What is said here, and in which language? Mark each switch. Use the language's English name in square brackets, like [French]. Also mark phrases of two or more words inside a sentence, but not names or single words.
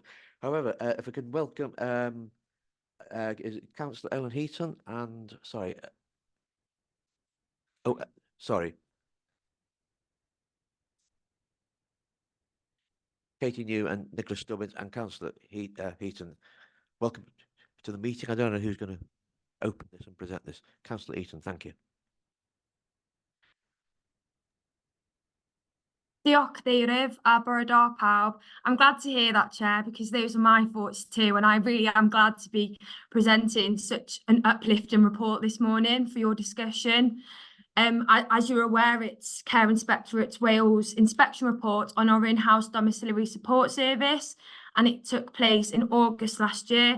[English] However, if I could welcome is it Councillor Ellen Heaton and sorry. Katie New and Nicholas Stubbins and Councillor Heaton. Welcome to the meeting. I don't know who's going to open this and present this. Councillor Heaton, thank you. [Welsh] Diolch Cadeirydd a bore da pawb. [English] I'm glad to hear that, Chair, because those are my thoughts too, and I really am glad to be presenting such an uplifting report this morning for your discussion. As you're aware, it's Care Inspectorate Wales inspection report on our in-house domiciliary support service, and it took place in August last year.